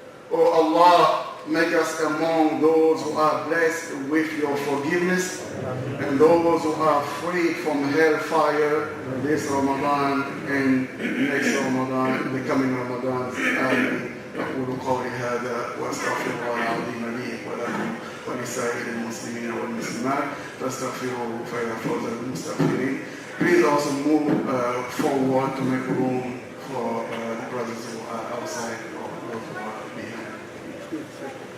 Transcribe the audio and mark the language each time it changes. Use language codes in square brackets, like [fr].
[en] Oh Allah, make us among those who are blessed with your forgiveness and those who are free from hellfire this Ramadan and next Ramadan, the coming Ramadan. [ar] آمين. أقول قولي هذا وأستغفر الله العظيم لي ولكم ولسائر المسلمين والمسلمات فاستغفروه فإذا فوز المستغفرين. [en] Please also move forward to make room for the brothers who are outside or those who are behind.